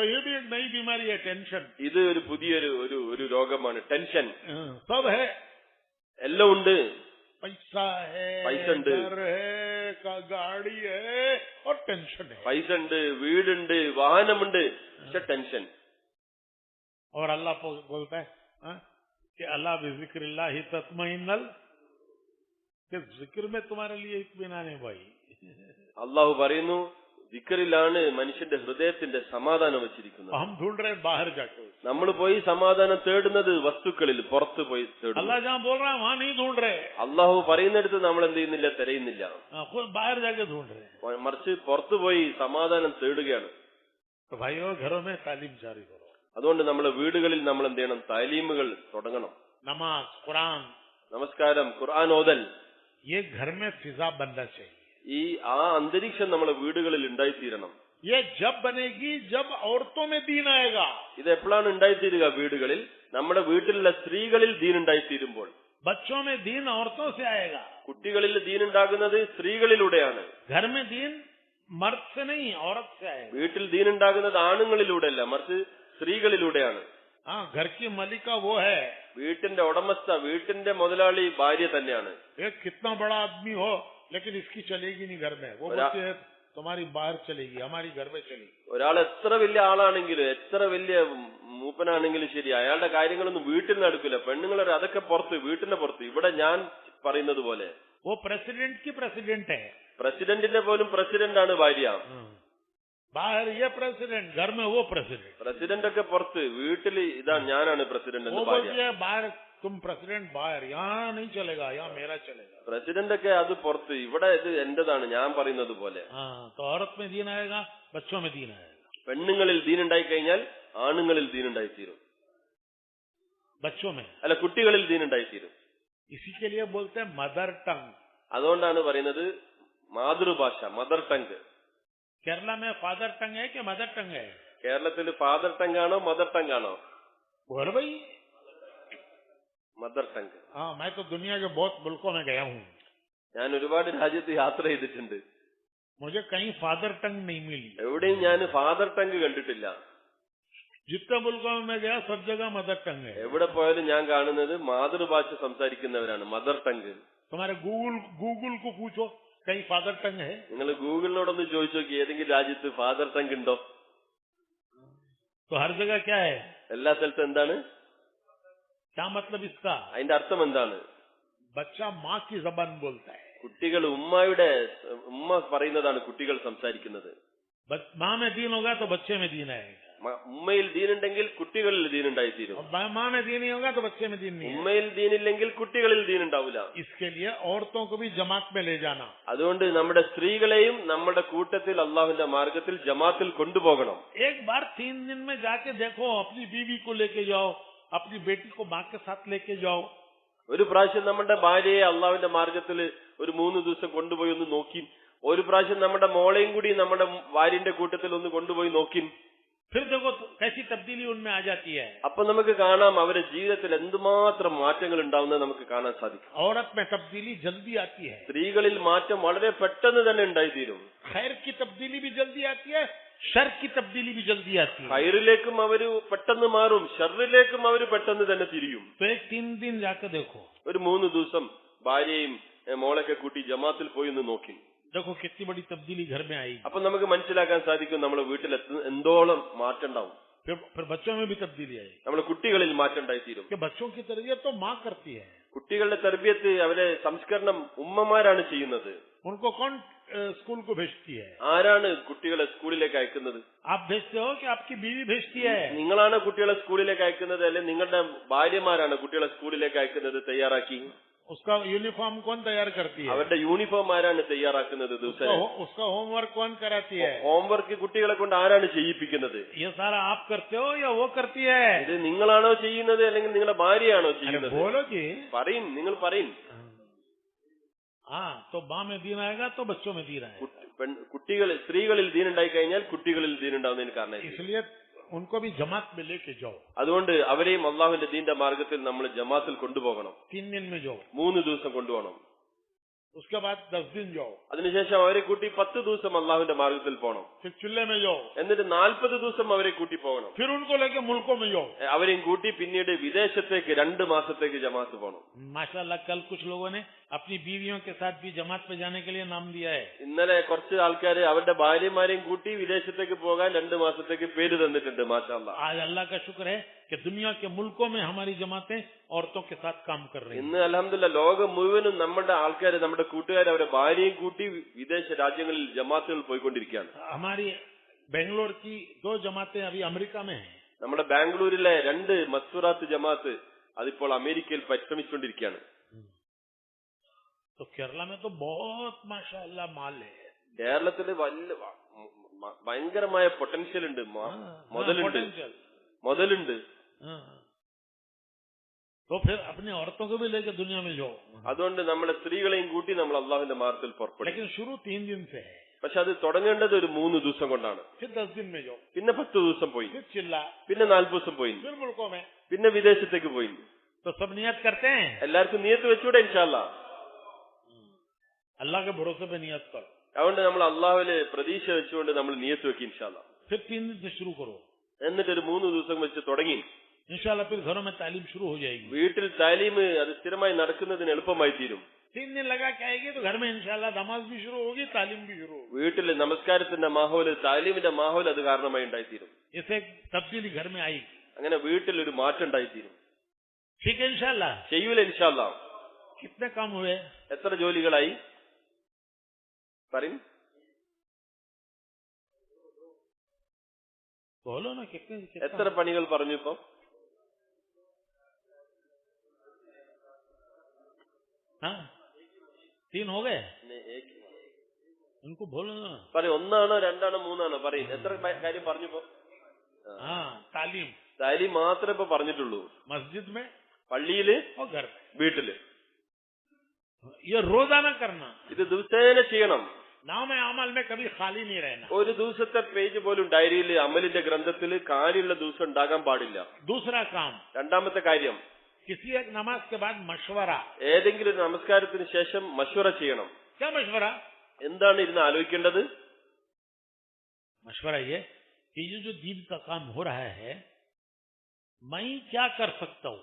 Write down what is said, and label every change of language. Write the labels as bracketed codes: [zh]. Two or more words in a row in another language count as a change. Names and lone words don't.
[ml] ഇത് ഒരു പുതിയൊരു ഒരു രോഗമാണ്, ടെൻഷൻ. എല്ലാം ഉണ്ട്, പൈസ ഉണ്ട്, പൈസ ഉണ്ട്, വീടുണ്ട്, വാഹനമുണ്ട്, പക്ഷെ ടെൻഷൻ. [hi] और अल्लाह बोलता है कि [ar] ألا بذكر الله هي تطمئن, [hi] कि जिक्र में तुम्हारे लिए इत्मीनान है भाई. [ml] അള്ളാഹു പറയുന്നു, ദിക്റിലാണ് മനുഷ്യന്റെ ഹൃദയത്തിന്റെ സമാധാനം വെച്ചിരിക്കുന്നത്. [hi] हम ढूंढ रहे बाहर जाके. [ml] നമ്മൾ പോയി സമാധാനം തേടുന്നത് വസ്തുക്കളിൽ, പുറത്ത് പോയി തേടുന്നു. [hi] अल्लाह जहां बोल रहा है वहां नहीं ढूंढ रहे. [ml] അള്ളാഹു പറയുന്നിടത്ത് നമ്മൾ എന്ത് ചെയ്യുന്നില്ല, തിരയുന്നില്ല. [hi] खुद बाहर जाके ढूंढ रहे. [ml] മറിച്ച് പുറത്തു പോയി സമാധാനം തേടുകയാണ്. [hi] तो भाइयों घरों में तालीम जारी करो. [ml] അതുകൊണ്ട് നമ്മളെ വീടുകളിൽ നമ്മൾ എന്ത് ചെയ്യണം, താലീമുകൾ തുടങ്ങണം. നമാസ്, ഖുർആൻ, നമസ്കാരം, ഖുർആൻ ഓതൽ, [hi] ये घर में फिजा बनना चाहिए. [ml] ആ അന്തരീക്ഷം നമ്മളെ വീടുകളിൽ ഉണ്ടായിത്തീരണം. [hi] ये जब बनेगी जब औरतों में दीन आएगा. [ml] ഇത് എപ്പോഴാണ് ഉണ്ടായിത്തീരുക? വീടുകളിൽ, നമ്മുടെ വീട്ടിലുള്ള സ്ത്രീകളിൽ ദീൻ ഉണ്ടായിത്തീരുമ്പോൾ. [hi] बच्चों में दीन औरतों से आएगा. [ml] കുട്ടികളിൽ ദീൻ ഉണ്ടാകുന്നത് സ്ത്രീകളിലൂടെയാണ്. [hi] घर में दीन मर्द से नहीं, औरत से आएगा. [ml] വീട്ടിൽ ദീൻ ഉണ്ടാകുന്നത് ആണുങ്ങളിലൂടെയല്ല, മറിച്ച് സ്ത്രീകളിലൂടെയാണ്. [hi] हाँ, घर की मालिका वो है. [ml] വീട്ടിന്റെ ഉടമസ്ഥ, വീട്ടിന്റെ മുതലാളി ഭാര്യ തന്നെയാണ്. [hi] एक कितना बड़ा आदमी हो लेकिन इसकी चलेगी नहीं घर में, वो बोलती है तुम्हारी बाहर चलेगी, हमारी घर में चलेगी. [ml] ഒരാൾ എത്ര വലിയ ആളാണെങ്കിലും, എത്ര വലിയ മൂപ്പനാണെങ്കിലും ശരി, അയാളുടെ കാര്യങ്ങളൊന്നും വീട്ടിൽ നടക്കില്ല. പെണ്ണുങ്ങളെ അതൊക്കെ പുറത്ത്, വീട്ടിന്റെ പുറത്ത്. ഇവിടെ ഞാൻ പറയുന്നത് പോലെ [hi] वो प्रेसिडेंट की प्रेसिडेंट है. [ml] പ്രസിഡന്റിന്റെ പോലും പ്രസിഡന്റ് ആണ് ഭാര്യ. [hi] बाहर ये प्रेसिडेंट, घर में वो प्रेसिडेंट. [ml] പ്രസിഡന്റ് ഒക്കെ പുറത്ത്, വീട്ടിൽ ഇതാ ഞാനാണ് പ്രസിഡന്റ് എന്ന് ഭാര്യ. [hi] बाहर तुम प्रेसिडेंट बाहर, यहाँ नहीं चलेगा, यहाँ मेरा चलेगा. [ml] പ്രസിഡന്റ് ഒക്കെ അത് പുറത്ത്, ഇവിടെ ഇത് എന്റേതാണ്, ഞാൻ പറയുന്നത് പോലെ. [hi] तो औरत में दीन आएगा, बच्चों में दीन आएगा. [ml] പെണ്ണുങ്ങളിൽ ദീൻ ഉണ്ടായി കഴിഞ്ഞാൽ ആണുങ്ങളിൽ ദീൻ ഉണ്ടായിത്തീരും. [hi] बच्चों में [ml] അല്ല, കുട്ടികളിൽ ദീൻ ഉണ്ടായിത്തീരും. [hi] इसी के लिए बोलते हैं [en] mother tongue. [ml] അതുകൊണ്ടാണ് പറയുന്നത് മാതൃഭാഷ, [en] mother tongue. [hi] केरला में [en] father tongue [hi] है कि [en] mother tongue [hi] है? [ml] കേരളത്തിൽ [en] father tongue [ml] ആണോ [en] mother tongue [ml] ആണോ? [hi] बोल भाई [en] mother tongue. [hi] हाँ, मैं तो दुनिया के बहुत मुल्कों में गया हूँ. [ml] ഞാൻ ഒരുപാട് രാജ്യത്ത് യാത്ര ചെയ്തിട്ടുണ്ട്. [hi] मुझे कहीं [en] father tongue [hi] नहीं मिली. [ml] എവിടെയും ഞാൻ [en] father tongue [ml] കണ്ടിട്ടില്ല. [hi] जितने मुल्कों में मैं गया सब जगह [en] mother tongue [hi] है. [ml] എവിടെ പോയാലും ഞാൻ കാണുന്നത് മാതൃഭാഷ സംസാരിക്കുന്നവരാണ്, [en] mother tongue. [hi] तुम्हारे गूगल को पूछो कहीं फादर टंग है? [ml] നിങ്ങൾ ഗൂഗിളിനോടൊന്ന് ചോദിച്ചു നോക്കി, ഏതെങ്കിലും രാജ്യത്ത് [en] father tongue [ml] ഉണ്ടോ? [hi] तो हर जगह क्या है? [ml] എല്ലാ സ്ഥലത്തും എന്താണ്? [hi] क्या मतलब इसका? [ml] അതിന്റെ അർത്ഥം എന്താണ്? [hi] बच्चा माँ की जबान बोलता है. [ml] കുട്ടികൾ ഉമ്മ പറയുന്നതാണ് കുട്ടികൾ സംസാരിക്കുന്നത്. [hi] माँ में दीन होगा तो बच्चे में दीन आएगा. [ml] ഉമ്മയിൽ ദീനുണ്ടെങ്കിൽ കുട്ടികളിൽ ദീനുണ്ടായിത്തീരും. [hi] माँ में दीन नहीं होगा तो बच्चे में दीन नहीं. [ml] ഉമ്മയിൽ ദീനില്ലെങ്കിൽ കുട്ടികളിൽ ദീനുണ്ടാവില്ല. [hi] इसके लिए औरतों को भी जमात में ले जाना. [ml] അതുകൊണ്ട് നമ്മുടെ സ്ത്രീകളെയും നമ്മുടെ കൂട്ടത്തിൽ അള്ളാഹുവിന്റെ മാർഗത്തിൽ ജമാത്തിൽ കൊണ്ടുപോകണം. [hi] एक बार 3 दिन में जाके देखो, अपनी बीवी को लेके जाओ, अपनी बेटी को माँ के साथ लेके जाओ. [ml] ഒരു പ്രാവശ്യം നമ്മുടെ ഭാര്യയെ അള്ളാഹുവിന്റെ മാർഗത്തിൽ ഒരു 3 ദിവസം കൊണ്ടുപോയി ഒന്ന് നോക്കി. ഒരു പ്രാവശ്യം നമ്മുടെ മോളെയും കൂടി നമ്മുടെ ഭാര്യന്റെ കൂട്ടത്തിൽ ഒന്ന് കൊണ്ടുപോയി നോക്കി. [hi] फिर देखो कैसी तब्दीली उनमें आ जाती है। [ml] അപ്പൊ നമുക്ക് കാണാം അവരുടെ ജീവിതത്തിൽ എന്തുമാത്രം മാറ്റങ്ങൾ ഉണ്ടാവുന്നത് നമുക്ക് കാണാൻ സാധിക്കും. [hi] औरत में तब्दीली जल्दी आती है, [ml] സ്ത്രീകളിൽ മാറ്റം വളരെ പെട്ടെന്ന് തന്നെ ഉണ്ടായിത്തീരും. [hi] खैर की तब्दीली भी जल्दी आती है, शर की तब्दीली भी जल्दी आती है। [ml] ഖൈറിലേക്കും അവര് പെട്ടെന്ന് മാറും, ഷർറിലേക്കും അവര് പെട്ടെന്ന് തന്നെ തിരിയും. [hi] तो एक 3 दिन जाकर देखो, [ml] ഒരു 3 ദിവസം ഭാര്യയും മോളൊക്കെ കൂട്ടി ജമാത്തിൽ പോയി ഒന്ന് നോക്കി. [hi] देखो कितनी बड़ी तब्दीली घर में आई। [ml] അപ്പൊ നമുക്ക് മനസ്സിലാക്കാൻ സാധിക്കും നമ്മുടെ വീട്ടിൽ എന്തോളം മാറ്റം ഉണ്ടാവും. [hi] फिर बच्चों में भी तब्दीली आई, [ml] നമ്മുടെ കുട്ടികളിൽ മാറ്റം ഉണ്ടായിത്തീരും. [hi] कि बच्चों की तरबियत तो माँ करती है। [ml] കുട്ടികളുടെ തർബിയത്ത് അവരെ സംസ്കരണം ഉമ്മമാരാണ് ചെയ്യുന്നത്. [hi] उनको कौन स्कूल को भेजती है? [ml] ആരാണ് കുട്ടികളെ സ്കൂളിലേക്ക് അയക്കുന്നത്? [hi] आप भेजते हो कि आपकी बीवी भेजती है? [ml] നിങ്ങളാണ് കുട്ടികളെ സ്കൂളിലേക്ക് അയക്കുന്നത്, അല്ലെങ്കിൽ നിങ്ങളുടെ ഭാര്യമാരാണ് കുട്ടികളെ സ്കൂളിലേക്ക് അയക്കുന്നത് തയ്യാറാക്കി? [hi] उसका यूनिफॉर्म कौन तैयार करती है? [ml] അവരുടെ യൂണിഫോം ആരാണ് തയ്യാറാക്കുന്നത്? ദിവസം [hi] उसका होमवर्क कौन कराती है? [ml] ഹോംവർക്ക് കുട്ടികളെ കൊണ്ട് ആരാണ് ചെയ്യിപ്പിക്കുന്നത്? [hi] ये सारा आप करते हो या वो करती है? [ml] ഇത് നിങ്ങളാണോ ചെയ്യുന്നത് അല്ലെങ്കിൽ നിങ്ങളുടെ ഭാര്യയാണോ ചെയ്യുന്നത്? [hi] बोलो जी। [ml] പറയും, നിങ്ങൾ പറയും. [hi] हाँ, तो माँ में दीन आएगा तो बच्चों में दीन आएगा। [ml] കുട്ടികൾ സ്ത്രീകളിൽ ദീനുണ്ടായി കഴിഞ്ഞാൽ കുട്ടികളിൽ ദീനുണ്ടാവുന്നതിന് കാരണം. [hi] इसलिए उनको भी जमात में लेके जाओ। [ml] അതുകൊണ്ട് അവരെയും അള്ളാഹുവിന്റെ ദീന്റെ മാർഗത്തിൽ നമ്മൾ ജമാത്തിൽ കൊണ്ടുപോകണം. [hi] 3 दिन में जाओ, [ml] 3 ദിവസം കൊണ്ടുപോകണം. [hi] उसके बाद 10 दिन जाओ, [ml] അതിനുശേഷം അവരെ കൂട്ടി 10 ദിവസം അള്ളാഹുവിന്റെ മാർഗത്തിൽ പോകണം. [hi] फिर चुल्ले में जाओ, [ml] എന്നിട്ട് 40 ദിവസം അവരെ കൂട്ടി പോകണം. [hi] फिर उनको लेके मुल्कों में जाओ। [ml] അവരെയും കൂട്ടി പിന്നീട് വിദേശത്തേക്ക് 2 മാസത്തേക്ക് ജമാഅത്ത് പോകണം. [hi] माशाल्लाह कल कुछ लोगों ने अपनी बीवियों के साथ भी जमात पे जाने के लिए नाम दिया है। [ml] ഇന്നലെ കുറച്ച് ആൾക്കാര് അവരുടെ ഭാര്യമാരെയും കൂട്ടി വിദേശത്തേക്ക് പോകാൻ 2 മാസത്തേക്ക് പേര് തന്നിട്ടുണ്ട്. മാഷാഅല്ലാഹ്. [hi] आज अल्लाह का शुक्र है कि दुनिया के मुल्कों में हमारी जमातें औरतों के साथ काम कर रही हैं। [ml] ഇന്ന് അൽഹംദുലില്ലാഹ് ലോകം മുഴുവനും നമ്മുടെ ആൾക്കാര്, നമ്മുടെ കൂട്ടുകാർ അവരുടെ ഭാര്യയും കൂട്ടി വിദേശ രാജ്യങ്ങളിൽ ജമാത്തുകൾ പോയിക്കൊണ്ടിരിക്കുകയാണ്. [hi] हमारी बेंगलोर की 2 जमातें अभी अमेरिका में हैं। [ml] നമ്മുടെ ബാംഗ്ലൂരിലെ 2 മസ്ഫൂറാത്ത് ജമാഅത്ത് അതിപ്പോൾ അമേരിക്കയിൽ പരിശ്രമിച്ചുകൊണ്ടിരിക്കുകയാണ്. [hi] तो केरला में तो बहुत माशाअल्लाह माल है। [ml] കേരളത്തില് ഭയങ്കരമായ പൊട്ടൻഷ്യൽ ഉണ്ട്, മുതലുണ്ട്. [hi] तो फिर अपनी औरतों को भी लेकर दुनिया में जाओ। [ml] അതുകൊണ്ട് നമ്മുടെ സ്ത്രീകളെയും കൂട്ടി നമ്മൾ അള്ളാഹുവിന്റെ മാർഗത്തിൽ പുറപ്പെടും. [hi] लेकिन शुरू 3 दिन से है, [ml] പക്ഷെ അത് തുടങ്ങേണ്ടത് ഒരു 3 ദിവസം കൊണ്ടാണ്. [hi] फिर 10 दिन में जाओ, [ml] പിന്നെ 10 ദിവസം പോയി, [hi] फिर चिल्ला, [ml] പിന്നെ 40 ദിവസം പോയി, [hi] फिर मुल्कों में। [ml] പിന്നെ വിദേശത്തേക്ക് പോയി. [hi] तो सब नियत करते हैं, [ml] എല്ലാവർക്കും നിയത്ത് വെച്ചൂടെ? ഇൻഷാല്ലാ. [hi] अल्लाह के भरोसे पे नियत करो। [ml] അതുകൊണ്ട് നമ്മൾ അള്ളാഹുവില് പ്രതീക്ഷ വെച്ചുകൊണ്ട് നമ്മൾ നിയത്ത് വെക്കി ഇൻഷാല്ലാ. [hi] फिर 3 दिन से शुरू करो, [ml] എന്നിട്ട് ഒരു 3 ദിവസം വെച്ച് തുടങ്ങി [hi] इंशाल्लाह फिर घरों में तालीम शुरू हो जाएगी। [ml] വീട്ടിൽ താലീമ് അത് സ്ഥിരമായി നടക്കുന്നതിന് എളുപ്പമായി തീരും. [hi] 3 दिन लगा के आएगी तो घर में इंशाल्लाह नमाज भी शुरू होगी, तालीम भी शुरू होगी। [ml] വീട്ടിൽ നമസ്കാരത്തിന്റെ മാഹോല്, താലീമിന്റെ മാഹോല് അത് കാരണമായി ഉണ്ടായിത്തീരും. [hi] इसे तब्दीली घर में आएगी, [ml] അങ്ങനെ വീട്ടിൽ ഒരു മാറ്റം ഉണ്ടായിത്തീരും. [hi] ठीक है इंशाल्लाह। [ml] ചെയ്യൂല ഇൻഷാല്ലാ. [hi] कितने काम हुए? [ml] എത്ര ജോലികളായി പറയും? [hi] बोलो ना, कितने [ml] എത്ര പണികൾ പറഞ്ഞു ഇപ്പൊ? [hi] हाँ 3 हो गए, उनको बोलो ना। [ml] പറയും. 1 2 3 പറയും. എത്ര കാര്യം പറഞ്ഞു ഇപ്പൊ? [hi] हाँ तालीम, [ml] താലീം മാത്രമേ ഇപ്പൊ പറഞ്ഞിട്ടുള്ളൂ. [hi] मस्जिद में [ml] പള്ളിയില്, [hi] और घर में, [ml] വീട്ടില്. [hi] ये रोजाना करना। [ml] ഇത് ദിവസേന ചെയ്യണം. [hi] नाम में अमल में कभी खाली नहीं रहना। [ml] ഒരു ദിവസത്തെ പേജ് പോലും ഡയറിയിൽ അമലിന്റെ ഗ്രന്ഥത്തിൽ കാലിയുള്ള ദിവസം ഉണ്ടാകാൻ പാടില്ല. [hi] दूसरा काम, [ml] രണ്ടാമത്തെ കാര്യം, [hi] किसी एक नमाज के बाद मशवरा। [ml] ഏതെങ്കിലും ഒരു നമസ്കാരത്തിന് ശേഷം മശ്വറ ചെയ്യണം. [hi] क्या मशवरा? [ml] എന്താണ് ഇരുന്ന് ആലോചിക്കേണ്ടത്? [hi] मशवरा ये कि ये जो दीन का काम हो रहा है, मैं क्या कर सकता हूँ?